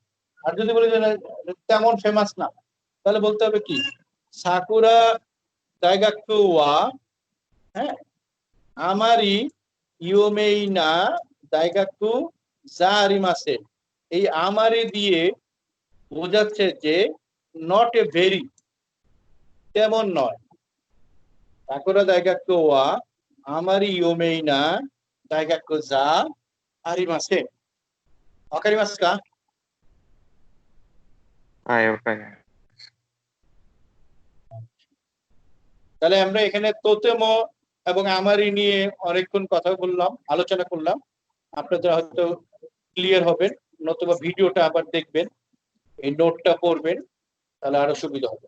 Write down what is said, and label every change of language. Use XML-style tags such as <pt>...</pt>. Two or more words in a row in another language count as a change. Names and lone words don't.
<bn>আর যদি বলি যে তেমন ফেমাস না, তাহলে বলতে হবে কি</bn> <ja>さくら 大学 は,</ja> <bn>হ্যাঁ</bn> <ja>あまり 有名 な 大学 じゃ ありません,</ja> <bn>এই আমারি দিয়ে বোঝাচ্ছে যে</bn> <en>not a very,</en> <bn>তেমন নয়।</bn> <ja>さくら 大学 は あまり 有名 な大学座ありません。わかりますか？はい、わかります。</ja> <bn>তাহলে আমরা এখানে তোতেমো এবং আমারই নিয়ে অনেকক্ষণ কথা বললাম, আলোচনা করলাম। আপনাদের হয়তো ক্লিয়ার হবেন, নতুবা ভিডিওটা আবার দেখবেন, এই নোটটা পড়বেন, তাহলে আরো সুবিধা হবে।</bn>